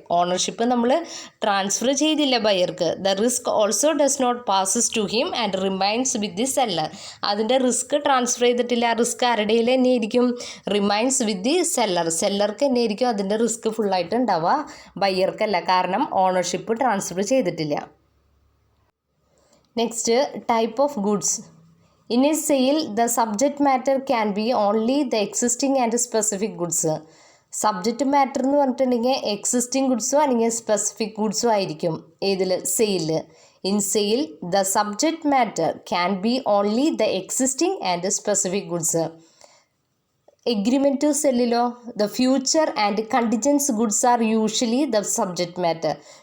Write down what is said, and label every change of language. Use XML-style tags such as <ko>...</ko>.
<ml>Ownership നമ്മൾ transfer ചെയ്തില്ല ബയർക്ക്.</ml> <en>The risk also does not passes to him and remains with the seller.</en> <ml>അതിൻ്റെ risk transfer ചെയ്തിട്ടില്ല, ആ risk ആരുടെ തന്നെ ആയിരിക്കും?</ml> <en>remains with the</en> <ml>സെല്ലർക്ക് തന്നെ ആയിരിക്കും അതിൻ്റെ റിസ്ക് ഫുള്ളായിട്ട് ഉണ്ടാവുക, ബയ്യർക്കല്ല, കാരണം ഓണർഷിപ്പ് ട്രാൻസ്ഫർ ചെയ്തിട്ടില്ല.</ml> <en>Next, type of goods. In a sale, the subject matter can be only the existing and specific goods.</en> <ml>Subject matter എന്ന് പറഞ്ഞിട്ടുണ്ടെങ്കിൽ എക്സിസ്റ്റിംഗ് ഗുഡ്സോ അല്ലെങ്കിൽ സ്പെസിഫിക് ഗുഡ്സോ ആയിരിക്കും ഏതിൽ? Sale.</ml> <en>In sale the subject matter can be only the existing and specific goods. Agreement to സെല്ലിലോ the future and contingent goods are usually the subject matter.</en>